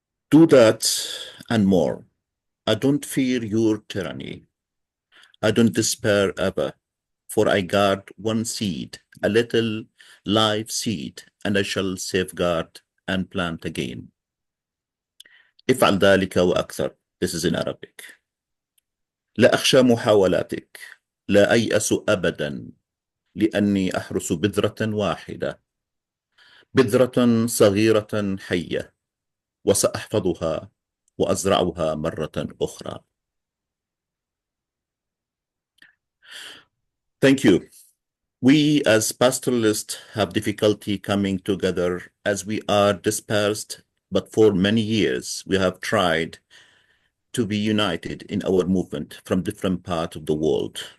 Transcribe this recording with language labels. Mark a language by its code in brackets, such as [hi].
[en] Do that and more. I don't fear your tyranny. I don't despair ever, for I guard one seed, a little live seed, and I shall safeguard and plant again. [ar] افعل ذلك وأكثر. [en] This is in Arabic. [ar] لا أخشى محاولاتك، لا أيأس أبدا، لأني أحرس بذرة واحدة، بذرة صغيرة حية، وسأحفظها وأزرعها مرة أخرى. [en] Thank you. We as pastoralists have difficulty coming together as we are dispersed, but for many years we have tried to be united in our movement from different parts of the world.